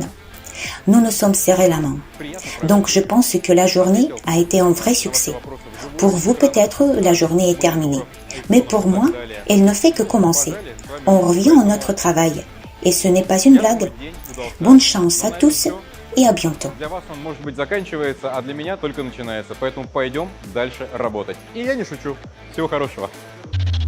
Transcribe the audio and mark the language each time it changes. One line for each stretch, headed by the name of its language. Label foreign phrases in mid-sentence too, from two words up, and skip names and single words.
French: Nous nous sommes serrés la main. Donc je pense que la journée a été un vrai succès. Pour vous peut-être, la journée est terminée. Mais pour moi, elle ne fait que commencer. On revient à notre travail. Et ce n'est pas une blague. Bonne chance à tous et à bientôt.
Russian: Для вас он, может быть, заканчивается, а для меня только начинается. Поэтому пойдем дальше работать. И я не шучу. Всего хорошего.